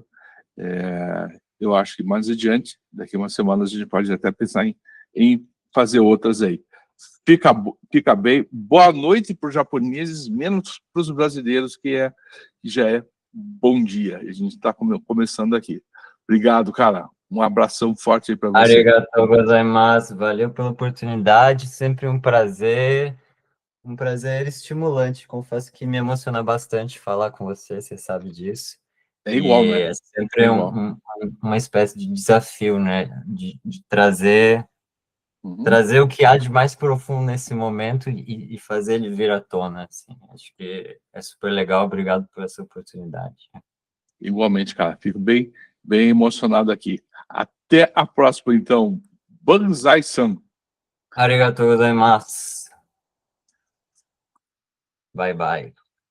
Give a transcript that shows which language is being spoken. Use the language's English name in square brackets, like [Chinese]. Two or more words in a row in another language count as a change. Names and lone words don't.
[Portuguese] Eu acho que mais adiante, daqui a umas semanas, a gente pode até pensar em fazer outras aí. Fica bem. Boa noite para os japoneses, menos para os brasileiros, que já é bom dia. A gente está começando aqui. Obrigado, cara. Um abração forte aí para você. [Japanese] ありがとうございます. [Portuguese] Valeu pela oportunidade, sempre um prazer estimulante. Confesso que me emociona bastante falar com você sabe disso. É igual, né? É sempre uma espécie de desafio, né? De trazer o que há de mais profundo nesse momento e fazer ele vir à tona. Assim. Acho que é super legal. Obrigado por essa oportunidade. Igualmente, cara. Fico bem emocionado aqui. Até a próxima, então. Banzai-san. [Japanese] ありがとうございます. [English] Bye, bye.